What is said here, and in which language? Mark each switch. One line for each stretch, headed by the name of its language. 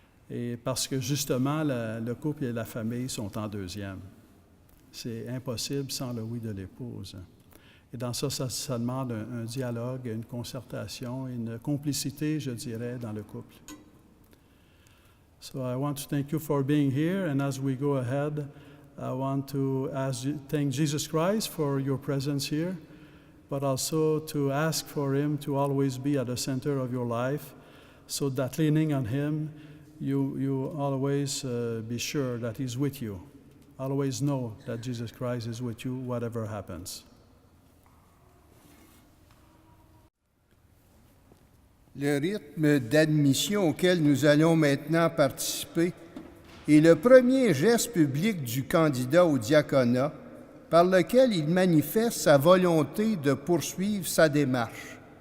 French: Et parce que justement, le couple et la famille sont en 2e. C'est impossible sans le oui de l'épouse. Et dans ça demande un dialogue, une concertation, une complicité, je dirais, dans le couple.
English: So I want to thank you for being here, and as we go ahead, I want to thank Jesus Christ for your presence here, but also to ask for Him to always be at the center of your life, so that leaning on Him, you always be sure that He's with you. Always know that Jesus Christ is with you, whatever happens.
French: Le rythme d'admission auquel nous allons maintenant participer est le premier geste public du candidat au diaconat par lequel il manifeste sa volonté de poursuivre sa démarche.